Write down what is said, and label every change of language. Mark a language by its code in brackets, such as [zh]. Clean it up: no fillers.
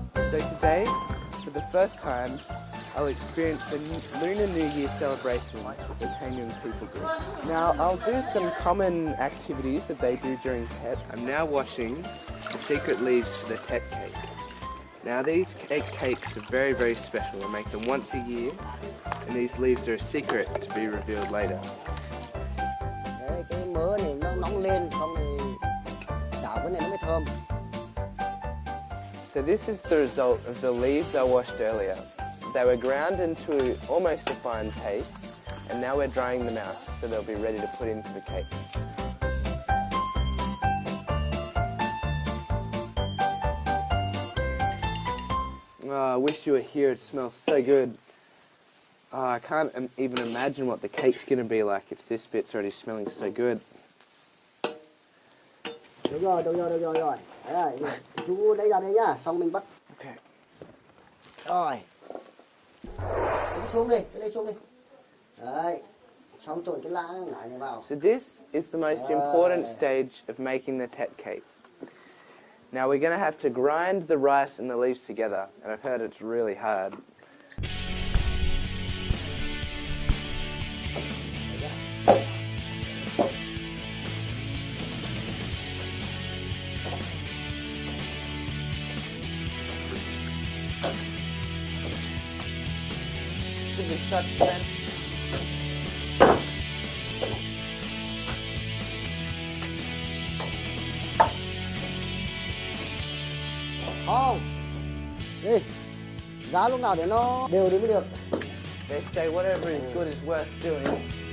[en] So today, for the first time, I'll experience the Lunar New Year celebration with the Young people group. Now, I'll do some common activities that they do during Tet. I'm now washing the secret leaves for the Tet cake. Now, these cakes are very, very special. I make them once a year, and these leaves are a secret to be revealed later. [vi] Đấy, cái mỡ này nó nóng lên, xong rồi đảo cái này nó mới thơm. [en] So this is the result of the leaves I washed earlier. They were ground into almost a fine paste, and now we're drying them out so they'll be ready to put into the cake. Oh, I wish you were here, it smells so good. Oh, I can't even imagine what the cake's going to be like if this bit's already smelling so good. [vi] Được rồi. Đấy, chú lấy ra đây nhá, xong mình bắt. [en] Okay. [vi] Rồi. Lấy xuống đi, lấy xuống đi. Đấy, xong trộn cái lá này vào. [en] So this is the most important stage of making the Tet cake. Now we're going to have to grind the rice and the leaves together, and I've heard it's really hard. Should we start then? [vi] Không. Đi. Giá lúc nào để nó đều đi mới được. [en] They say whatever is good is worth doing.